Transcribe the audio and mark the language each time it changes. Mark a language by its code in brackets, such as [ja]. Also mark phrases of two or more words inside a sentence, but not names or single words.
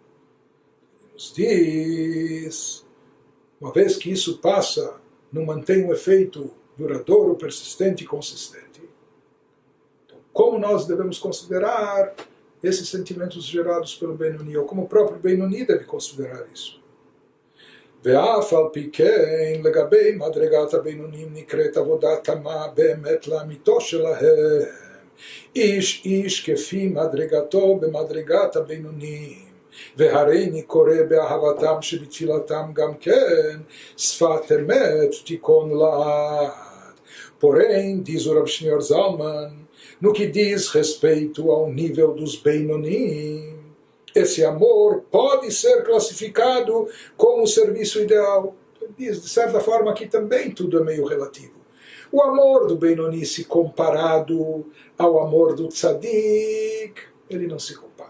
[pt] Nos diz, uma vez que isso passa, não mantém um efeito duradouro, persistente e consistente. Então, como nós devemos considerar esses sentimentos gerados pelo Benoni, ou como o próprio Benoni deve considerar isso? [he] ואף על פי כן לגבי מדרגת הבינונים נקראת עבודת תמה באמת לאמיתו שלהם, איש כפי מדרגתו במדרגת הבינונים, והריני קורא באהבתם שבתפילתם גם כן שפת אמת תיכון לעד. [pt] Porém, diz o Rav Shneur Zalman, no que diz respeito ao nível dos Beinonim, esse amor pode ser classificado como o serviço ideal. Diz, de certa forma, aqui também tudo é meio relativo. O amor do Benoni, se comparado ao amor do Tzadik, ele não se compara.